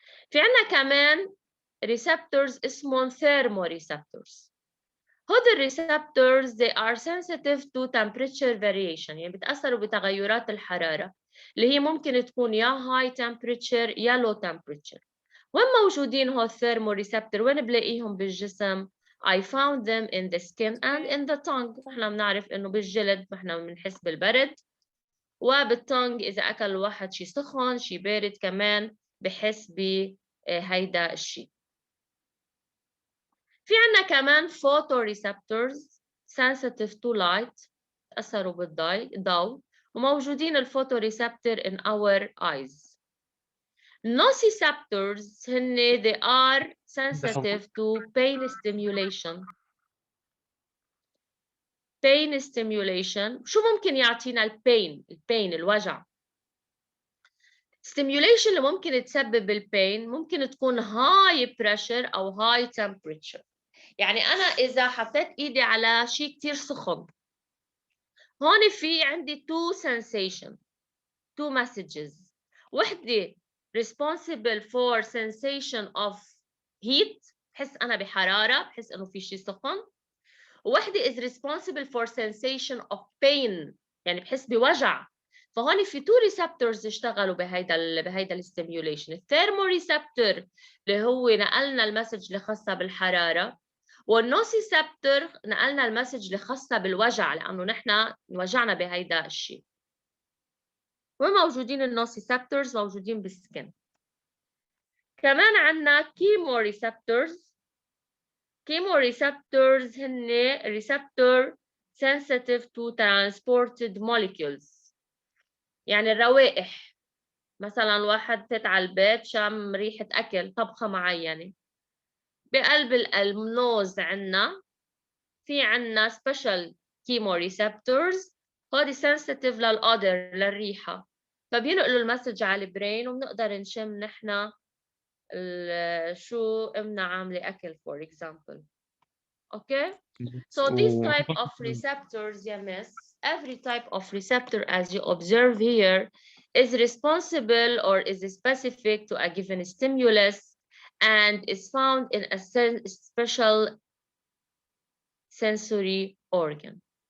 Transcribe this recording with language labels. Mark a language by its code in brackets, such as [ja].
[ar] في عنا كمان ريسبتورز اسمهم thermoreceptors. هود الريسبتورز they are sensitive to temperature variation، يعني بتأثروا بتغيرات الحرارة اللي هي ممكن تكون يا high temperature يا low temperature. [en] وين موجودين هو الثيرموريسبتور؟ وين بلاقيهم بالجسم؟ I found them in the skin and in the tongue. [ar] نحن بنعرف إنه بالجلد نحن بنحس بالبرد، وبالتونج إذا أكل الواحد شيء سخن شيء بارد كمان بحس بهيدا الشيء. في عنا كمان photoreceptors sensitive to light، تأثروا بالضوء، وموجودين الفوتوريسبتور in our eyes. [en] nociceptors هن they are sensitive to pain stimulation. [ar] pain stimulation شو ممكن يعطينا البين الوجع؟ stimulation اللي ممكن تسبب البين ممكن تكون high pressure أو high temperature. يعني أنا إذا حطيت إيدي على شيء كتير سخن، هون في عندي two sensation two messages. وحدة responsible for sensation of heat، بحس أنا بحرارة، بحس إنه في شيء سخن. ووحدة is responsible for sensation of pain، يعني بحس بوجع. فهون في two receptors اشتغلوا بهيدا الستيميوليشن. الثيرموريسبتور اللي هو نقلنا المسج اللي خاصة بالحرارة، والنوسيسبتور نقلنا المسج اللي خاصة بالوجع لأنه نحن وجعنا بهيدا الشيء. وموجودين النوسيسبتورز موجودين بالسكن. كمان عنا كيموريسبتورز. كيموريسبتورز هن receptor sensitive to transported molecules، يعني الروائح. مثلا واحد فات على البيت شم ريحة أكل طبخة معينة، بقلب النوز في عنا special chemoreceptors، هودي sensitive للقدر للريحة، فبينقلوا المسج على البرين وبنقدر نشم نحن شو امنا عاملة أكل for example. [en] Okay? So this type of receptors, yeah, miss, every type of receptor as you observe here is responsible or is specific to a given stimulus and is found in a special sensory organ.